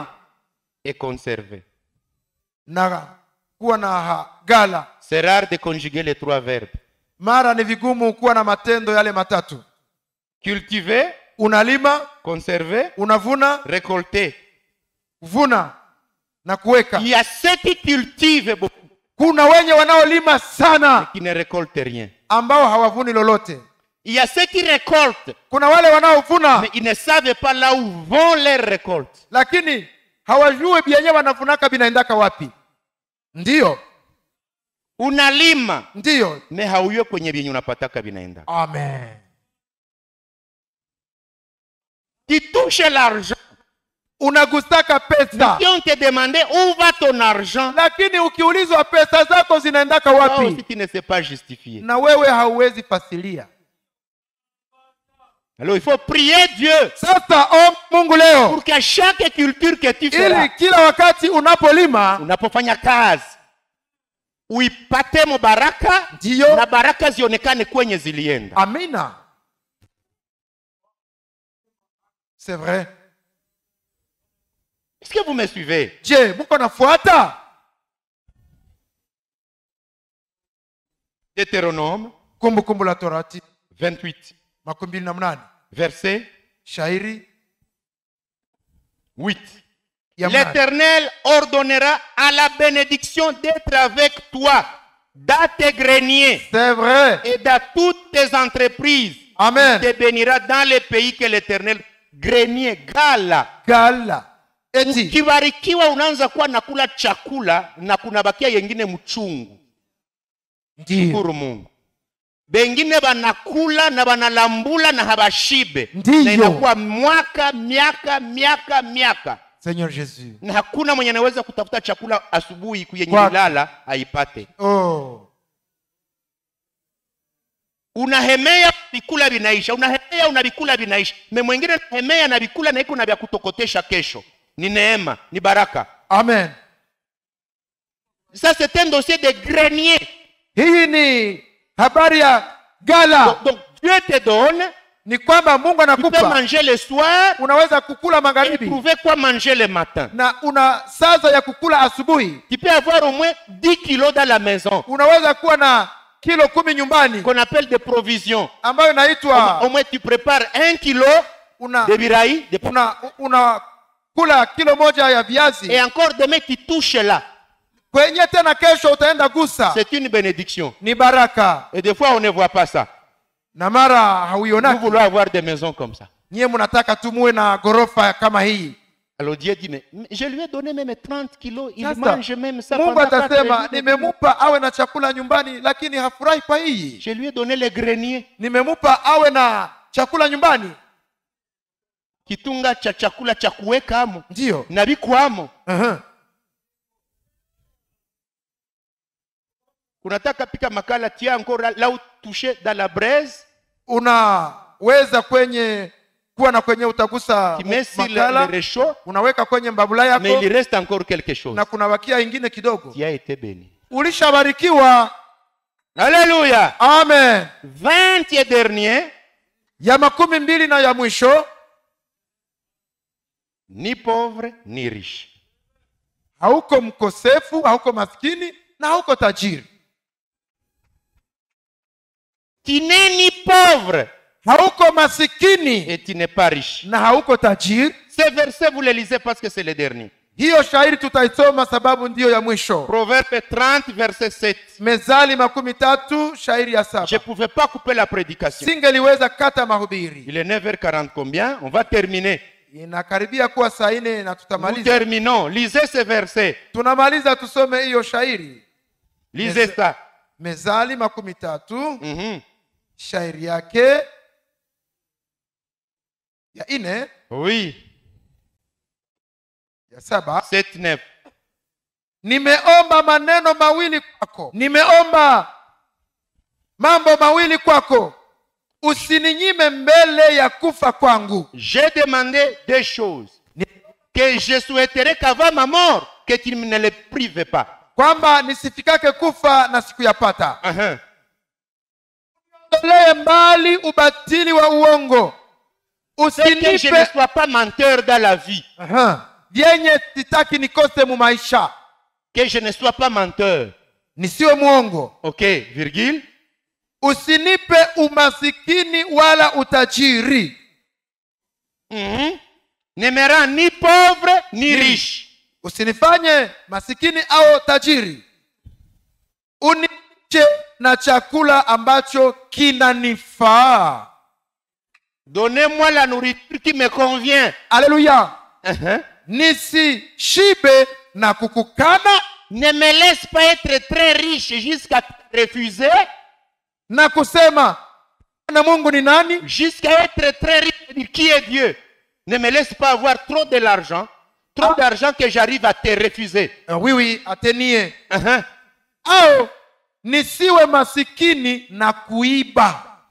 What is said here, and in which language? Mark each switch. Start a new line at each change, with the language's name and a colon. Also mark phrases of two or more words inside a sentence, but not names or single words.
French: et conserver.
Swahili: Na kuwa na gala.
French: C'est rare de conjuguer les 3 verbes.
Swahili: Mara ni vigumu kuwa na matendo yale matatu.
French: cultiver,
Swahili: unalima,
French: conserver,
Swahili: unavuna,
French: récolter.
Swahili: vuna na kuweka.
French: Il y a ceux qui cultivent beaucoup,
Swahili: Kuna wenye wanaolima
French: mais
Swahili: sana
French: qui ne récoltent rien.
Swahili: ambao hawavuni lolote.
French: Il y a ceux qui récoltent,
Swahili: Kuna wale wanaovuna
French: mais ils ne savent pas là où vont leurs récoltes.
Swahili: lakini hawajui byenye wanavunaka binaendaka wapi. Ndiyo, Unalima, ndiyo. mais hauyue kwenye vyenye unapataka vinaenda. Amen.
French: Tu touches l'argent.
Swahili: Unagusaka pesa,
French: Si on te demandait où va ton argent,
Swahili: lakini ukiulizwa pesa zako zinaendaka
French: toi aussi
Swahili: wapi,
French: tu ne sais pas justifier.
Swahili: na wewe hauwezi fasilia.
French: Alors il faut prier Dieu
Swahili: Sasa Mungu leo,
French: pour que chaque culture que tu
Swahili: ili
French: feras,
Swahili: kila wakati unapolima, unapofanya kazi, uipate baraka ndiyo, na baraka zionekane kwenye zilienda. amina.
French: C'est vrai. Est-ce que vous me suivez?
Swahili: Je, muko nafuata?
French: Deutéronome
Swahili: Kumbukumbu la Torati 28, 28
French: verset
Swahili: shairi
French: 8.
Swahili: ya mnane.
French: L'Éternel ordonnera à la bénédiction d'être avec toi dans tes greniers C'est vrai. et dans toutes tes entreprises. Amen. Il te bénira dans les pays que l'Éternel, grenier,
Swahili: gala. Gala. Eti Ukibarikiwa unaanza kuwa nakula chakula na kunabakia yengine mchungu. ndiyo, Shukuru Mungu. Bengine banakula na banalambula na habashibe. Ndiyo. Na inakuwa miaka.
French: Seigneur Jésus.
Swahili: Na hakuna mwenye anaweza kutafuta chakula asubuhi kuyenye Kwa- lala aipate. Oh, Unahemea vikula vinaisha, unahemea unavikula vinaisha. Me mwingine unahemea na vikula na iko na vya kutokotesha kesho. Ni neema, ni baraka. amen.
French: Ça c'est un dossier de grenier.
Swahili: Hii ni habari ya gala.
French: Donc Dieu te donne,
Swahili: Ni kwamba Mungu
French: tu peux
Swahili: anakupa,
French: manger le soir
Swahili: unaweza kukula
French: et
Swahili: magharibi
French: trouver quoi manger le matin.
Swahili: na una sasa ya kukula asubuhi.
French: Tu peux avoir au moins 10 kilos dans la maison,
Swahili: Unaweza kuwa na kilo 10 nyumbani
French: qu'on appelle des provisions.
Swahili: ambayo inaitwa
French: Au moins tu prépares 1 kilo
Swahili: una
French: de birahi, de
Swahili: una kula kilo moja ya viazi,
French: et encore demain tu touches là.
Swahili: kwenye tena kesho utaenda gusa.
French: C'est une bénédiction.
Swahili: Ni baraka,
French: Et des fois on ne voit pas ça.
Swahili: na mara
French: Nous
Swahili: hauionaki.
French: voulons avoir des maisons comme ça.
Swahili: Nyie mnataka tu muwe na gorofa kama hii.
French: Alors Dieu dit, mais je lui ai donné même 30 kilos, il
Swahili: Sasa,
French: mange même ça
Swahili: Mungu
French: pendant 4
Swahili: atasema
French: jours.
Swahili: nimemupa awe na chakula nyumbani, lakini hafurahi kwa hii.
French: Je lui ai donné les greniers.
Swahili: Nimemupa awe na chakula nyumbani, Kitunga cha chakula cha kuweka amo. ndiyo. Na bikwamo. Unataka pika makala, tia
French: encore là où toucher dans la braise.
Swahili: Unaweza kuwa na kwenye utagusa
French: Tu mets sur le
Swahili: makala,
French: réchaud,
Swahili: unaweka kwenye mbabula
French: mais
Swahili: yako
French: il reste encore quelque chose.
Swahili: na kuna wakia ingine kidogo.
French: Tu as été béni.
Swahili: Ulishabarikiwa.
French: Alléluia.
Swahili: Amen.
French: 20 et dernier,
Swahili: Ya 12 na ya mwisho,
French: ni pauvre ni riche.
Swahili: hauko mkosefu, hauko maskini na hauko tajiri.
French: Tu n'es ni pauvre
Swahili: Hauko masikini
French: et tu n'es pas riche.
Swahili: na hauko tajiri.
French: Ce verset, vous le lisez parce que c'est le dernier.
Swahili: Hiyo shairi tutaisoma sababu ndiyo ya mwisho.
French: Proverbe 30, verset 7.
Swahili: Mezali 13 shairi ya 7.
French: Je ne pouvais pas couper la prédication.
Swahili: Singeliweza kata mahubiri.
French: Il est 9h40 combien? On va terminer.
Swahili: Inakaribia kuwa saa 4 na
French: Nous
Swahili: tutamaliza.
French: terminons. Lisez ce verset.
Swahili: Tunamaliza tusome hiyo shairi.
French: Lisez ça.
Swahili: Mezali 13 Mhm. shairi yake ya 4
French: Oui.
Swahili: ya 7. 7, 9. Nimeomba maneno mawili kwako, nimeomba mambo mawili kwako, usininyime mbele ya kufa kwangu.
French: J'ai demandé deux choses que je souhaiterais qu'avant ma mort, que tu ne les prives pas.
Swahili: Kwamba nisifikake kufa na sikuyapata. Uh-huh. Ondolee mbali ubatili wa uongo,
French: C'est que je ne
Swahili: usinipe
French: sois pas menteur dans la vie.
Swahili: vyenye sitaki nikose mu maisha,
French: Que je ne sois pas menteur.
Swahili: nisiwe muongo.
French: Ok, virgule.
Swahili: usinipe umasikini wala utajiri.
French: Ne me rends ni pauvre ni riche.
Swahili: Usinifanye masikini au tajiri. Uniche na chakula ambacho kinanifaa.
French: Donnez-moi la nourriture qui me convient. Alléluia.
Swahili: Nisishibe na kukukana.
French: Ne me laisse pas être très riche jusqu'à refuser.
Swahili: Na kusema na Mungu ni nani?
French: Jusqu'à être très riche, qui est Dieu? Ne me laisse pas avoir trop de l'argent, trop d'argent que j'arrive à te refuser. Oui,
Swahili: atenie. Au nisiwe masikini na kuiba.